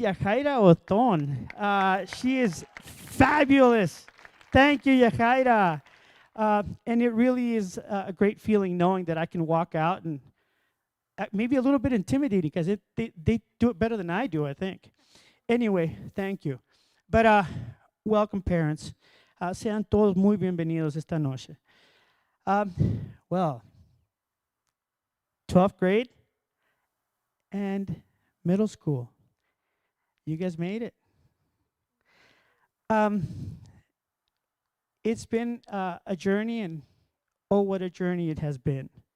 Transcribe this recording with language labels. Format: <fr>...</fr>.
<en>Yajaira Oton. She is fabulous. Thank you, Yajaira. And it really is a great feeling knowing that I can walk out and maybe a little bit intimidating because they do it better than I do, I think. Anyway, thank you. But welcome, parents.</en> <es>Sean todos muy bienvenidos esta noche.</es> <en>Well, 12th grade and middle school. You guys made it. It's been a journey, and oh, what a journey it has been.</en>